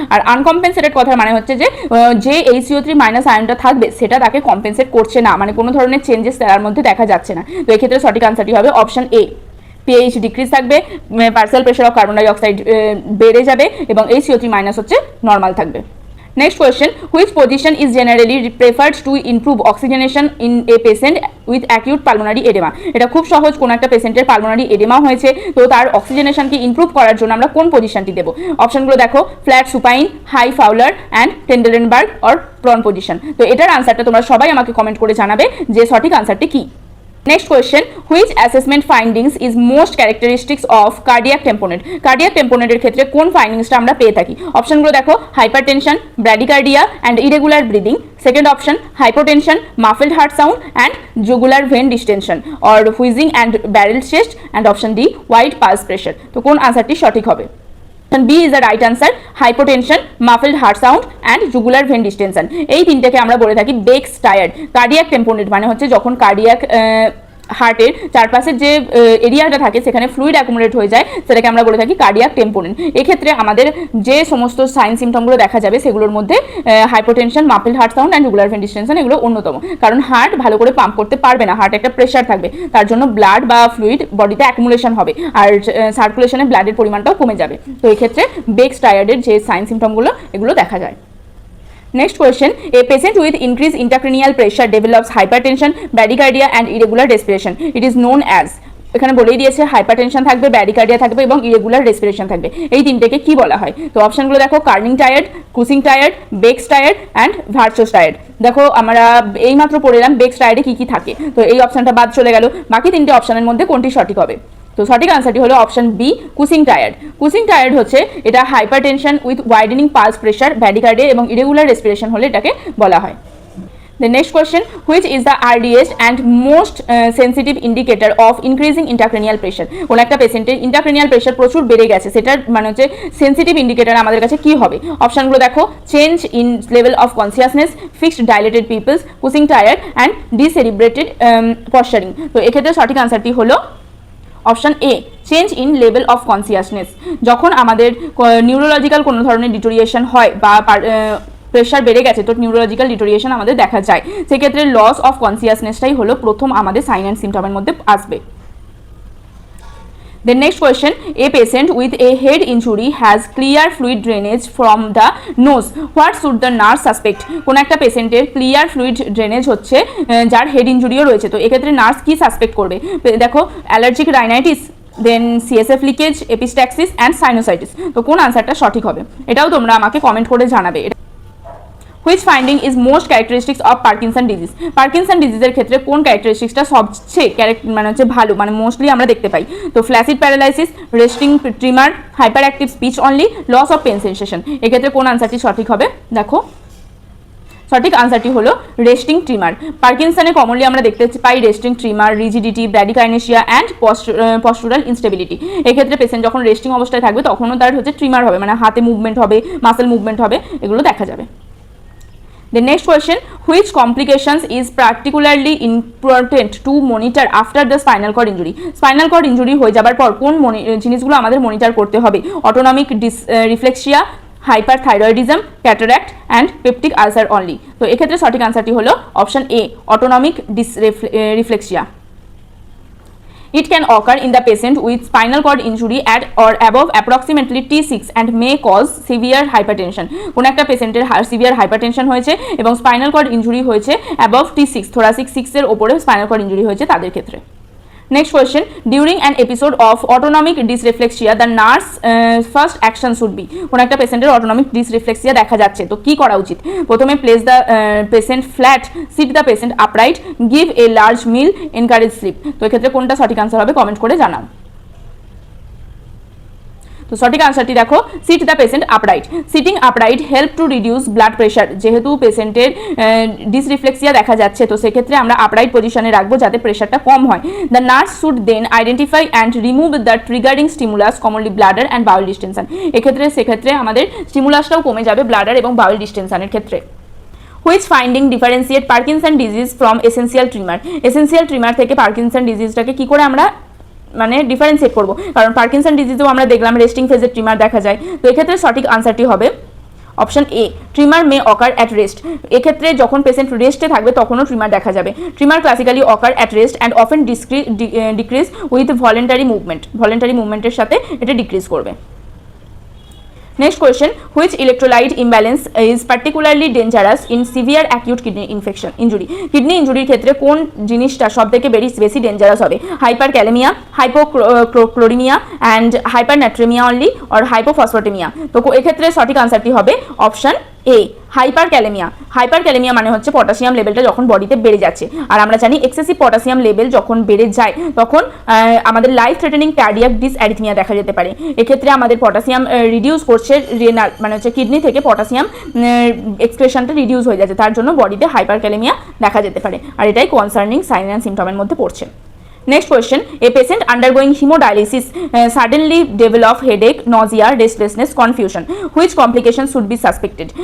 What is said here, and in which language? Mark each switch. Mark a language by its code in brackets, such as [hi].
[bn] আর আনকম্পেনসেটেড কথার মানে হচ্ছে যে HCO3- আয়নটা থাকবে সেটা তাকে কম্পেনসেট করছে না, মানে কোনো ধরনের চেঞ্জেস তার মধ্যে দেখা যাচ্ছে না। তো এক্ষেত্রে সঠিক আনসারটি হবে অপশন এ, পিএইচ ডিক্রিজ থাকবে, partial pressure of carbon dioxide বেড়ে যাবে এবং HCO3- হচ্ছে নর্মাল থাকবে। [en] Next question, which position is generally preferred to improve oxygenation in a patient with acute pulmonary edema? [bn] এটা খুব সহজ, কোন একটা পেশেন্টের পালমোনারি এডেমা হয়েছে তো তার অক্সিজেনেশনকে ইমপ্রুভ করার জন্য আমরা কোন পজিশনটি দেবো? [en] অপশনগুলো দেখো, flat supine, high Fowler and Trendelenburg or prone position. [bn] তো এটার আনসারটা তোমরা সবাই আমাকে কমেন্ট করে জানাবে যে সঠিক আনসারটি কি। [en] Next question, which assessment findings is most characteristics of cardiac tamponade? [bn] Cardiac tamponade এর ক্ষেত্রে কোন ফাইন্ডিংসটা আমরা পেয়ে থাকি? অপশনগুলো দেখো, [en] Hypertension, bradycardia and irregular breathing. Second option, hypotension, muffled heart sound and jugular vein distension or wheezing and barrel chest and option D, wide pulse pressure. [bn] তো কোন আনসারটি সঠিক হবে? [en] B is the right answer, hypotension, muffled heart sound and jugular vein distension। [bn] এই তিনটাকে আমরা বলে থাকি bakes tired. Cardiac টেম্পোনেট মানে হচ্ছে যখন কার্ডিয়াক হার্টের চারপাশের যে এরিয়াটা থাকে সেখানে ফ্লুইড অ্যাকুমুলেট হয়ে যায়, সেটাকে আমরা বলে থাকি কার্ডিয়াক টেম্পোনেট। এক্ষেত্রে আমাদের যে সমস্ত সাইন সিমটমগুলো দেখা যাবে সেগুলোর মধ্যে hypotension, মাফলড heart sound and jugular vein distinction এগুলো অন্যতম, কারণ হার্ট ভালো করে পাম্প করতে পারবে না, হার্টে একটা প্রেশার থাকবে, তার জন্য ব্লাড বা ফ্লুইড বডিতে অ্যাকুমুলেশন হবে আর সার্কুলেশনে ব্লাডের পরিমাণটাও কমে যাবে। তো এক্ষেত্রে বেকস টায়ার্ডের যে সাইন সিমটমগুলো এগুলো দেখা যায়। [en] Next question, a patient with increased intracranial pressure develops hypertension, bradycardia and irregular respiration. It is known as [bn] এখানে বলেই দিয়েছে হাইপারটেনশন থাকবে, ব্যাডিকার্ডিয়া থাকবে এবং ইরেগুলার রেসপিরেশন থাকবে। এই তিনটেকে কি বলা হয়? [en] তো অপশনগুলো দেখো, Kerning triad, Cushing triad, Beck's triad and Virchow's triad. [bn] দেখো আমরা এইমাত্র পড়লাম বেক্স টায়ার্ডে কি কি থাকে, তো এই অপশনটা বাদ চলে গেল। বাকি তিনটে অপশনের মধ্যে কোনটি সঠিক হবে? তো সঠিক আনসারটি হলো অপশন বি, কুসিং টায়ার্ড। কুসিং টায়ার্ড হচ্ছে এটা hypertension with widening pulse pressure, ব্যাডিকার্ডিয়া এবং ইরেগুলার রেসপিরেশন হলে এটাকে বলা হয়। [en] The next question, which is the earliest and most sensitive indicator of increasing intracranial pressure? [bn] কোন একটা পেশেন্টের ইন্ট্রাক্রেনিয়াল প্রেশার প্রচুর বেড়ে গেছে, সেটার মানে হচ্ছে সেন্সিটিভ ইন্ডিকেটর আমাদের কাছে কি হবে? [en] অপশনগুলো দেখো, change in level of consciousness, fixed dilated pupils, Cushing triad and decerebrated posturing. [bn] তো এক্ষেত্রে সঠিক আনসারটি হলো option A, change in level of consciousness. যখন আমাদের নিউরোলজিক্যাল কোনো ধরনের ডিটোরিয়েশন হয় বা প্রেশার বেড়ে গেছে, তো নিউরোলজিক্যাল ডিটোরিয়েশন আমাদের দেখা যায়, সেক্ষেত্রে লস অফ কনসিয়াসনেসটাই হলো প্রথম আমাদের সাইন অ্যান্ড সিমটমের মধ্যে আসবে। [en] The next question, a patient with a head injury has clear fluid drainage from the nose. What should the nurse suspect? [bn] কোন একটা পেশেন্টের ক্লিয়ার ফ্লুইড ড্রেনেজ হচ্ছে, যার হেড ইনজুরিও রয়েছে, তো এক্ষেত্রে নার্স কি সাসপেক্ট করবে? [en] দেখো, allergic rhinitis, then CSF leakage, epistaxis and sinusitis. [bn] তো কোন আনসারটা সঠিক হবে? এটাও তোমরা আমাকে কমেন্ট করে জানাবে। [en] Which finding is most characteristics of Parkinson disease? [bn] Parkinson ডিজিজের ক্ষেত্রে কোন ক্যারেক্টারিস্টিক্সটা সবচেয়ে মানে হচ্ছে ভালো, মানে মোস্টলি আমরা দেখতে পাই? [en] তো flaccid paralysis, resting tremor, hyper active speech only, loss of pain sensation. [bn] এক্ষেত্রে কোন আনসারটি সঠিক হবে? দেখো, সঠিক আনসারটি হলো রেস্টিং ট্রিমার। পার্কিনসনে কমনলি আমরা দেখতে পাই resting trimmer, rigidity, ব্র্যাডিকাইনেশিয়া and পস্টুরাল instability. এক্ষেত্রে পেশেন্ট যখন রেস্টিং অবস্থায় থাকবে তখনও তার হচ্ছে ট্রিমার হবে, মানে হাতে মুভমেন্ট হবে, মাসেল মুভমেন্ট হবে, এগুলো দেখা যাবে। [en] The next question, which complications is particularly important to monitor after the spinal cord injury? [bn] Spinal cord injury হয়ে যাবার পর কোন জিনিসগুলো আমাদের মনিটর করতে হবে? [en] Autonomic reflexia, hyperthyroidism, cataract and peptic ulcer only. [bn] তো এক্ষেত্রে সঠিক আনসারটি হলো option A, autonomic রিফ্লেক্সিয়া। [en] It can occur in the patient with spinal cord injury at or above approximately T6 and may cause severe hypertension. [bn] কোন একটা পেশেন্টের severe hypertension হয়েছে এবং spinal cord injury হয়েছে অ্যাবভ T6, থোরাসিক 6 এর উপরে spinal cord injury হয়েছে তাদের ক্ষেত্রে। [en] Next question, during an episode of autonomic dysreflexia the nurse first action should be? [bn] কোন একটা পেশেন্টের অটোনমিক ডিসরিফ্লেক্সিয়া দেখা যাচ্ছে, তো কি করা উচিত? প্রথমে [en] Place the patient flat, sit the patient upright, give a large meal, encourage sleep. [bn] তো এক্ষেত্রে কোনটা সঠিক আনসার হবে কমেন্ট করে জানাও। তো সঠিক আনসারটি দেখো, [en] Sit the patient upright. Sitting upright help to reduce blood pressure. [bn] যেহেতু পেশেন্টের ডিসরিফ্লেক্সিয়া দেখা যাচ্ছে, তো সেক্ষেত্রে আমরা আপরাইট পজিশনে রাখবো যাতে প্রেশারটা কম হয়। [en] The nurse should then identify and remove the triggering stimulus, commonly bladder and bowel distension. [bn] সেক্ষেত্রে আমাদের স্টিমুলাসটাও কমে যাবে ব্লাডার এবং বাউল ডিস্টেনশনের ক্ষেত্রে। [en] Which finding differentiate Parkinson disease from essential tremor? [bn] Essential trimmer থেকে পার্কিনসন ডিজিজটাকে কি করে আমরা মানে ডিফারেন্সিয়েট করব? কারণ পার্কিনসন ডিজিজেও আমরা দেখলাম রেস্টিং ফেজের ট্রিমার দেখা যায়। তো এক্ষেত্রে সঠিক আনসারটি হবে option A, [en] Tremor may occur at rest. [bn] এক্ষেত্রে যখন পেশেন্ট রেস্টে থাকবে তখনও ট্রিমার দেখা যাবে। [en] Tremor classically occur at rest and often decrease with voluntary movement. [bn] Voluntary মুভমেন্টের সাথে এটা ডিক্রিজ করবে। [en] Next question, which electrolyte imbalance is particularly dangerous in severe acute kidney infection injury? [bn] Kidney ইনজুরির ক্ষেত্রে কোন জিনিসটা সবথেকে বেশি ডেঞ্জারাস হবে? [en] Hyperkalaemia, hypochloraemia and hypernatraemia only or hypophosphataemia. [bn] তো এক্ষেত্রে সঠিক আনসারটি হবে অপশন এ, হাইপারক্যালেমিয়া। হাইপারক্যালেমিয়া মানে হচ্ছে পটাশিয়াম লেভেলটা যখন বডিতে বেড়ে যাচ্ছে, আর আমরা জানি এক্সেসিভ পটাশিয়াম লেভেল যখন বেড়ে যায় তখন আমাদের লাইফ থ্রেটেনিং কার্ডিয়াক ডিসঅ্যারিথমিয়া দেখা যেতে পারে। এক্ষেত্রে আমাদের পটাশিয়াম রিডিউস করছে, রেনাল মানে হচ্ছে কিডনি থেকে পটাশিয়াম এক্সক্রেশনটা রিডিউস হয়ে যাচ্ছে, তার জন্য বডিতে হাইপারক্যালেমিয়া দেখা যেতে পারে, আর এটাই কনসার্নিং সাইন অ্যান্ড সিমটমের মধ্যে পড়ছে। [en] Next question, a patient undergoing hemodialysis suddenly develop headache, nausea, restlessness, confusion. Which complication should be suspected?